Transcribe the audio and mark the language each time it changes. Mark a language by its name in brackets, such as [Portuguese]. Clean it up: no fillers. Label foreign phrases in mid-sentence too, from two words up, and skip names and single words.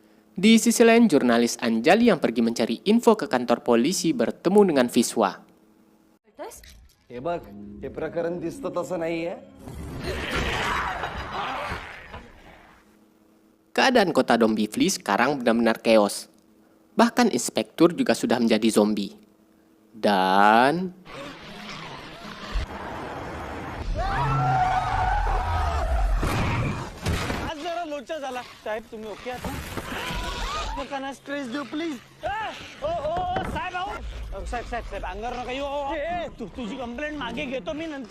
[Indonesian] Di sisi lain, jurnalis Anjali yang pergi mencari info ke kantor polisi bertemu dengan Viswa. [Marathi] हे बघ हे प्रकरण दिसतं तसं नाहीये. [Indonesian] Keadaan kota Dombivli sekarang benar-benar chaos. Bahkan inspektur juga sudah menjadi zombie. Dan [Marathi] आज जरा लोचा झाला साहेब तुम्ही ओके आहात ना नका ना स्ट्रेस देऊ प्लीज ओ ओ साहेब आहो साहेब साहेब साहेब अंगावर नका येऊ तू तुझी कंप्लेंट मागे घेतो मी नंतर